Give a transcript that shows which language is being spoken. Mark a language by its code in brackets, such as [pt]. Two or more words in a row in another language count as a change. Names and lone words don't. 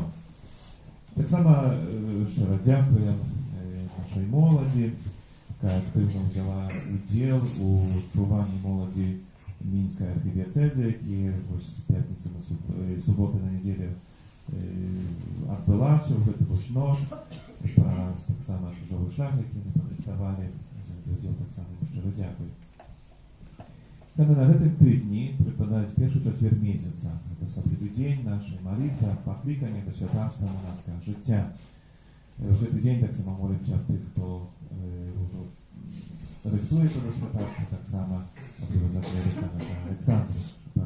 [uk] Так само щиро дякуємо нашій молоді, яка активно взяла уділ у чуванні молоді Мінської архідіацези, які ось з п'ятниці на суботи на неділю відбулася в цю ніч. Так само жовий шлях, який ми подиктували, за уділ так само щиро дякую. [be] Саме на гэтым тыдні прыпадаюць першы чацвер месяца. Гэта асаблівы дзень нашай малітвы, паклікання да святарства манаскага жыцця. В гэты дзень таксама молімся тых, хто ўжо рыхтуецца да святарства, таксама асабліва за клірыка Александра.